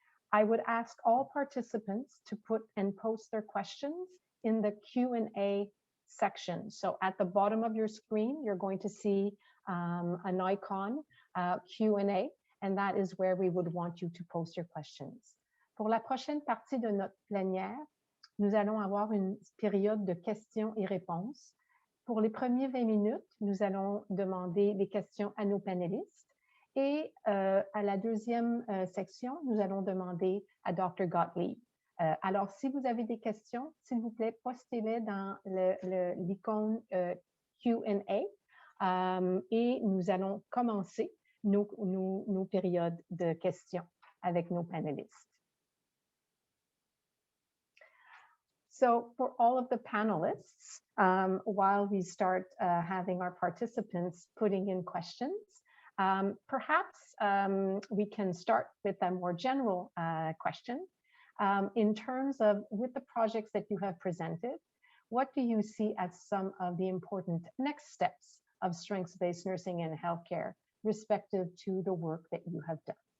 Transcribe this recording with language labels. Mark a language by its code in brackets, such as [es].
[en] I would ask all participants to put and post their questions in the Q&A section. So at the bottom of your screen, you're going to see an icon, Q&A, and that is where we would want you to post your questions. [fr] Pour la prochaine partie de notre plénière, nous allons avoir une période de questions et réponses. Pour les premiers 20 minutes, nous allons demander des questions à nos panélistes. Et à la deuxième section, nous allons demander à Dr. Gottlieb. Alors, si vous avez des questions, s'il vous plaît, postez-les dans l'icône Q&A et nous allons commencer nos périodes de questions avec nos panélistes. [en] So for all of the panelists, while we start having our participants putting in questions, perhaps we can start with a more general question. In terms of, with the projects that you have presented, what do you see as some of the important next steps of strengths-based nursing and healthcare, respective to the work that you have done?